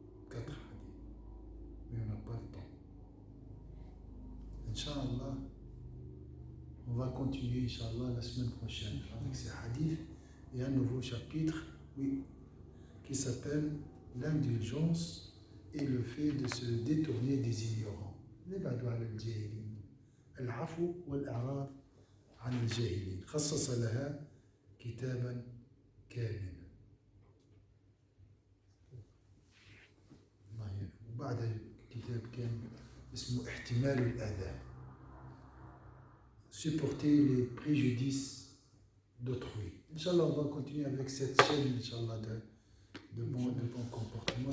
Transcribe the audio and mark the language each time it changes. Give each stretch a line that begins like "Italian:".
French: 4 hadiths. Mais on n'a pas le temps. Inch'Allah, on va continuer, Inch'Allah, la semaine prochaine avec ces hadiths et un nouveau chapitre, oui, qui s'appelle l'indulgence et le fait de se détourner des ignorants.
Arabic: نبعد على الجاهلين. العفو والإعراض عن الجاهلين. خصص لها كتابا كاملا. وبعد كتاب كامل اسمه احتمال الأذى.
French: Supporter les préjudices d'autrui. Inch'Allah, on va continuer avec cette chaîne, Inch'Allah, de bon comportement.